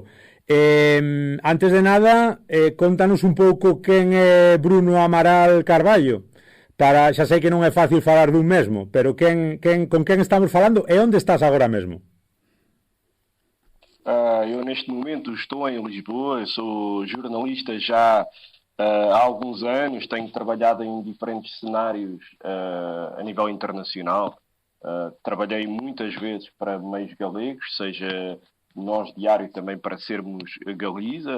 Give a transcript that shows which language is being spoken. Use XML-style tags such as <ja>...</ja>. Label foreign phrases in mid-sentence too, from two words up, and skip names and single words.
<gl>Antes de nada, contanos un pouco quen é Bruno Amaral Carballo. Xa sei que non é fácil falar dun mesmo, pero con quen estamos falando e onde estás agora mesmo?</gl> <pt>Eu neste momento estou em Lisboa, sou jornalista já há alguns anos, tenho trabalhado em diferentes cenários a nível internacional. Trabalhei muitas vezes para meios galegos, seja Nós Diário também para sermos Galiza.</pt>